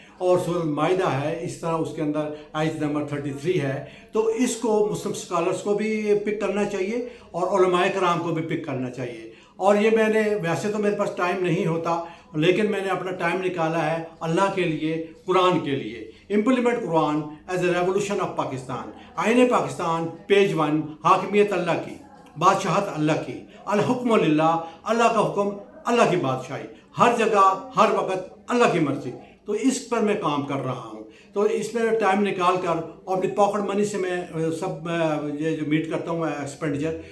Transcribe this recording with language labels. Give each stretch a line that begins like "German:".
Urdu: اور سورۃ مائدہ ہے، اس طرح اس کے اندر آیت نمبر 33 ہے. تو اس کو مسلم اسکالرس کو بھی پک کرنا چاہیے اور علماء کرام کو بھی پک کرنا چاہیے. اور یہ میں نے، ویسے تو میرے پاس ٹائم نہیں ہوتا، لیکن میں نے اپنا ٹائم نکالا ہے اللہ کے لیے، قرآن کے لیے.
English: Implement Quran as a revolution of Pakistan.
Urdu: آئین پاکستان پیج 1، حاکمیت اللہ کی، بادشاہت اللہ کی، الحکم للہ، اللہ کا حکم، اللہ کی بادشاہی، ہر جگہ ہر وقت اللہ کی مرضی. تو اس پر میں کام کر رہا ہوں. تو اس میں ٹائم نکال کر اور اپنی پاکٹ منی سے میں سب یہ جو میٹ کرتا ہوں ایکسپینڈیچر.